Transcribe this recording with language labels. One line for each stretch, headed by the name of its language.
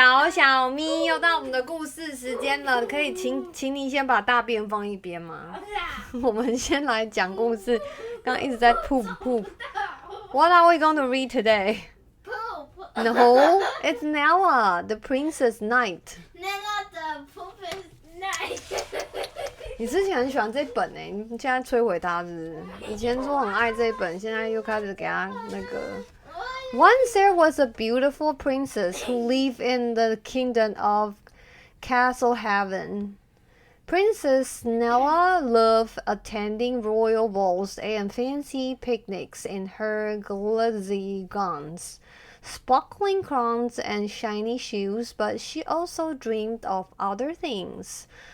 Chinese: 小咪又到我们的故事时间了，可以请你先把大便放一边吗？我们先来讲故事。刚刚一直在 poop。
English: What are we going to read today? No, it's Nella, the Princess Knight. Nella, the Princess Knight.
Chinese: 你之前很喜欢这本欸，你现在摧毁它是不是？以前说很爱这本，现在又开始给它那个。
English: Once there was a beautiful princess who lived in the kingdom of Castle Heaven. Princess Nella loved attending royal balls and fancy picnics in her glitzy gowns, sparkling crowns, and shiny shoes, but she also dreamed of other things.